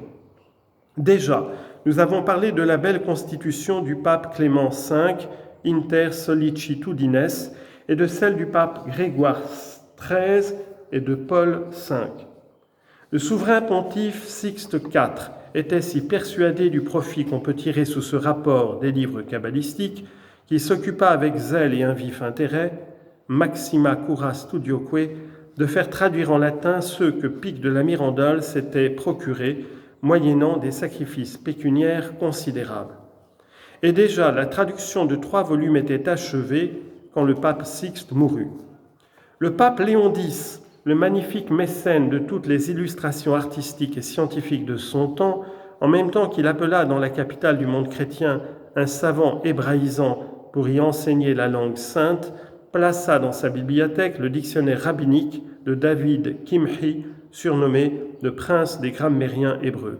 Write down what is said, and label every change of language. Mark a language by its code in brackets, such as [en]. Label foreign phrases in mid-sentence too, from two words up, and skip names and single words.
[fr] Déjà, nous avons parlé de la belle constitution du pape Clément V, Inter Sollicitudines, et de celle du pape Grégoire XIII et de Paul V. Le souverain pontife Sixte IV était si persuadé du profit qu'on peut tirer sous ce rapport des livres kabbalistiques qu'il s'occupa avec zèle et un vif intérêt, [la] Maxima cura studioque, [fr] de faire traduire en latin ceux que Pic de la Mirandole s'était procurés, moyennant des sacrifices pécuniaires considérables. Et déjà, la traduction de 3 volumes était achevée quand le pape Sixte mourut. Le pape Léon X, le magnifique mécène de toutes les illustrations artistiques et scientifiques de son temps, en même temps qu'il appela dans la capitale du monde chrétien un savant hébraïsant pour y enseigner la langue sainte, plaça dans sa bibliothèque le dictionnaire rabbinique de David Kimhi, surnommé le prince des grammairiens hébreux.